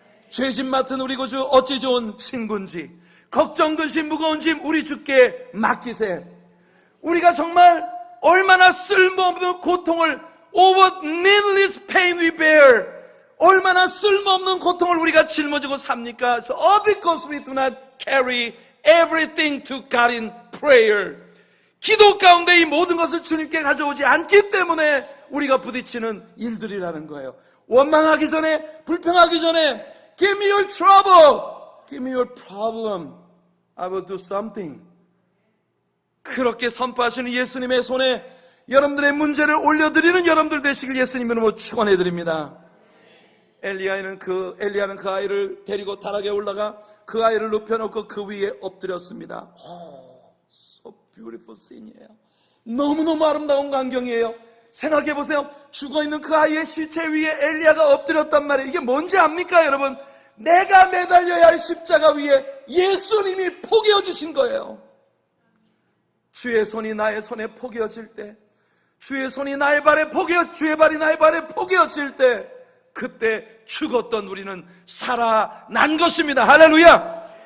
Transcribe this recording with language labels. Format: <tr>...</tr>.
<ko>죄짐 맡은 우리 구주 어찌 좋은 친구인지, 걱정 근심 무거운 짐 우리 주께 맡기세. 우리가 정말 얼마나 쓸모없는 고통을,</ko> <en>what needless pain we bear,</en> <ko>얼마나 쓸모없는 고통을 우리가 짊어지고 삽니까?</ko> <en>So all because we do not carry everything to God in prayer.</en> <ko>기도 가운데 이 모든 것을 주님께 가져오지 않기 때문에 우리가 부딪히는 일들이라는 거예요. 원망하기 전에, 불평하기 전에</ko> <en>Give me your trouble. Give me your problem. I will do something.</en> <ko>그렇게 선포하시는 예수님의 손에 여러분들의 문제를 올려드리는 여러분들 되시길 예수님 이름으로 축원해드립니다. 엘리야는 그 아이를 데리고 타락에 올라가 그 아이를 눕혀놓고 그 위에 엎드렸습니다.</ko> <en>So beautiful scene이에요.</en> <ko>너무너무 아름다운 광경이에요. 생각해보세요. 죽어있는 그 아이의 시체 위에 엘리야가 엎드렸단 말이에요. 이게 뭔지 압니까 여러분? 내가 매달려야 할 십자가 위에 예수님이 포개어지신 거예요. 주의 손이 나의 손에 포개어질 때, 주의 손이 나의 발에 주의 발이 나의 발에 포개어질 때, 그때 죽었던 우리는 살아난 것입니다. 할렐루야.</ko>